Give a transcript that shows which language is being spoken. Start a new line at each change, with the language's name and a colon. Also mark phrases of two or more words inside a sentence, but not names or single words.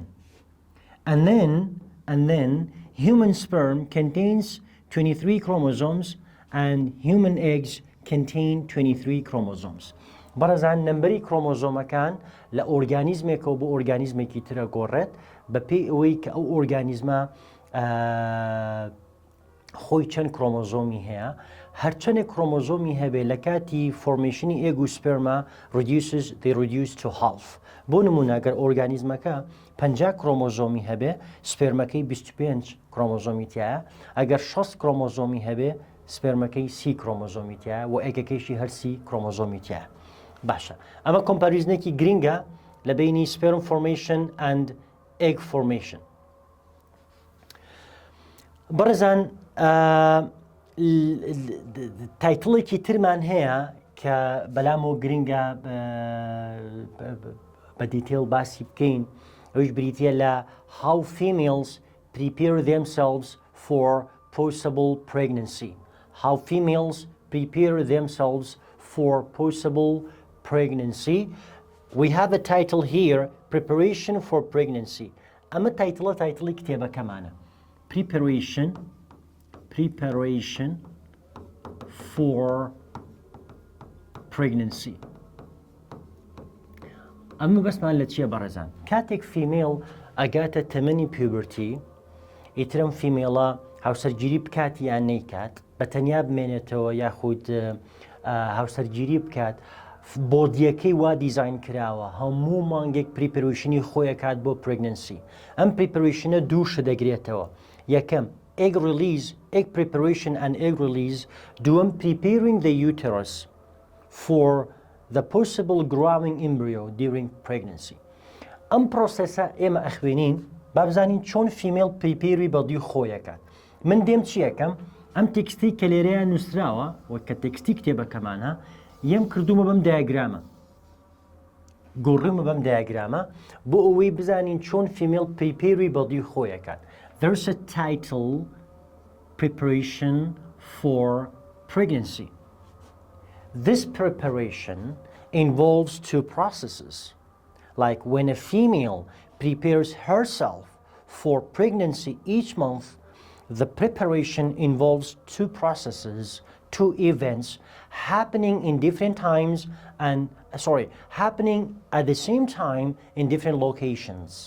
English: And then human sperm contains 23 chromosomes and human eggs contain 23 chromosomes.
Central Kurdish: بەڕێزان نمبەری کڕۆمۆزۆمەکان لە ئۆرگانیزمێکەوە بۆ ئۆرگانیزمێکی ترە گۆڕێت بەپێی ئەوەی کە ئەو ئۆرگانیزمە خۆی چەند کڕۆمۆزۆمی هەیە. هەرچەندێک کڕۆمۆزۆمی هەبێ لە کاتی فۆرمێشنی ئێگ و سپێرما
English: they reduce to half.
Central Kurdish: بۆ نمونە ئەگەر ئۆرگانیزمەکە 50 کڕۆمۆزۆمی هەبێ سپێرمەکەی 25 کڕۆمۆزۆمی تایە، ئەگەر 6 کڕۆمۆزۆمی هەبێ سپێرمەکەی 30 کڕۆمۆزۆمی تایە و ئێگەکەیشی هەر 30 کڕۆمۆزۆمی تایە. باشە، ئەمە کۆمپاریزنێکی گرینگە لە بینی
English: sperm formation and egg formation.
Central Kurdish: بەڕێزان تایتڵێکی ترمان هەیە کە بەلامەوە گرینگە بە دیتێل باسی بکەین، ئەوش بریتە لە
English: how females prepare themselves for possible pregnancy. How females prepare themselves for possible pregnancy. We have a title here, Preparation for Pregnancy.
Central Kurdish: ئەمە تایتڵی کتێبەکەمانە.
English: Preparation for pregnancy.
Central Kurdish: ئەمە بەسمان لە چیە بەڕێزان؟ کاتێک فیمێڵ ئەگاتە تەمەنی پیوبرتی، ئیترم فیمێڵە هاوسەرگیری بکات یان نەیکات، بە تەنیا بمێنێتەوە یاخود هاوسەرگیری بکات، بۆدیەکەی وا دیزاین کراوە هەموو مانگێک پریپەریشنی خۆی کات بۆ پرگننسی. ئەم پریپەریشنە دووشە دەگرێتەوە.
English: یەکەم egg release, egg preparation and egg release. دووەم preparing the uterus for the possible growing embryo during pregnancy.
Central Kurdish: ئەم پرۆسەسە ئێمە ئەخوێنین با بزانین چۆن فیمێڵ پریپێری بەدی خۆیەکات. من دێم چیەکەم؟ ئەم تێکستی کە لێرەیە نووسراوە وە کە تێکستی کتێبەکەمانە یەم کردومە بەم دایاگرامە، گۆڕیمە بەم دایاگرامە بۆ ئەوەی بزانین چۆن فیمێڵ پریپێری بەدی خۆیەکات.
English: There's a title preparation for pregnancy. This preparation involves two processes. Like when a female prepares herself for pregnancy each month, the preparation involves two processes, two events happening in different times happening at the same time in different locations.